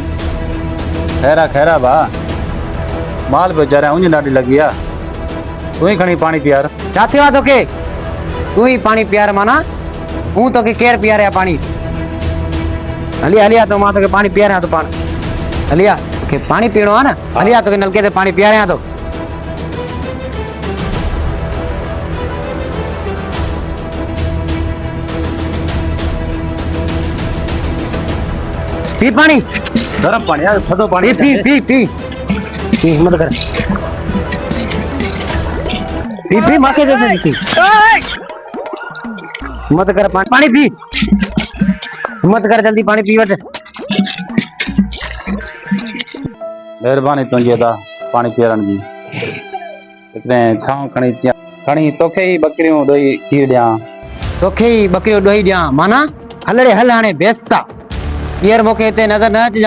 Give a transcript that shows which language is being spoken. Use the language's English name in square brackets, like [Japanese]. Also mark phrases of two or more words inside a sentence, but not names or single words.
[Sindhi] खैरा भा, माल पियो चारियां, उञ ॾाढी लॻी आहे, तूं ही खणी पाणी पीआर। छा थियो आहे तोखे? तू ही पाणी पीआर माना? हूं तोखे केर पीआरिया पाणी? हलिया तो मां तोखे पाणी पीआरियां तो पाण। हलिया तोखे पाणी पीणो आहे न, हलिया तोखे नलके ते पाणी पीआरियां तो। [Hindi] पी पानी, गरम पानी यार, थधो पानी पी हिम्मत कर, पी माके दे दे, हिम्मत कर, पानी पी, हिम्मत कर, जल्दी पानी पी वठ। [Sindhi] मेहरबानी तुंहिंजी अदा पाणी पीआरण जी। इतने छांव खणी तोखे ही ॿकरियूं ॾोही खीर ॾियां। तोखे ही ॿकरियूं ॾोही ॾियां माना? हल रे हल, हाणे बेस्ता हींअर मूंखे हिते नज़र न अचिजां।